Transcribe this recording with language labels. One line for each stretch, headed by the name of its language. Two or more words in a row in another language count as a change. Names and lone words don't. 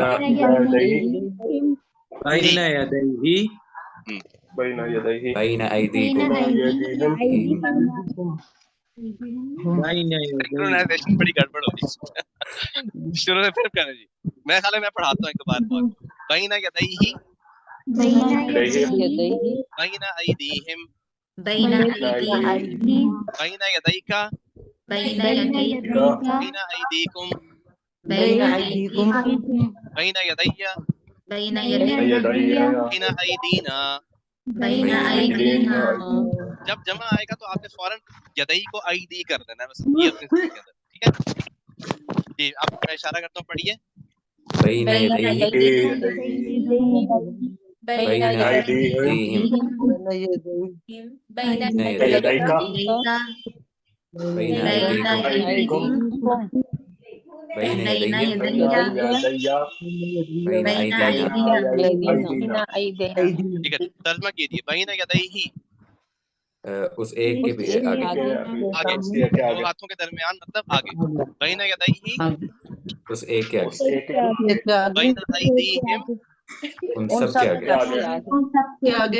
Arabic: ایدیہم یدیہ بین یدیہ بین بین ایدیکم
Urdu: سنکرونائزیشن بڑی گڑبڑ ہو رہی. شروع سے پھر کریں جی, میں خیال ہے میں پڑھاتا ہوں ایک بار اور.
Arabic: بین یدیہ بین ایدیہم بین بین یدیک بین بین ایدیکم بین ایدیکم بین یدیہ بین بین ایدینا. بین ایدینا.
Urdu: جب جمع آئے گا تو آپ نے فوراً یدئی کو ایدی کر دینا ہے, بس یہ اپنے ذہن کے اندر. ٹھیک ہے جی, اب میں اشارہ کرتا ہوں, پڑھیے.
Arabic: بین یدیہ بین أيديهم بین يديك بین بين أيديكم أيديكم بين بین يديهم يدي بين بین أيدينا أيدينا
Urdu: ٹھیک ہے ترجمہ کیجیے
Arabic: بین یدیہ
Urdu: اس ایک کے بھی آگے آگے دو ہاتھوں کے درمیان مطلب آگے
Arabic: بین یدیہ
Urdu: اس ایک کے آگے
Arabic: بین ایدیہم
Urdu: ان سب کے آگے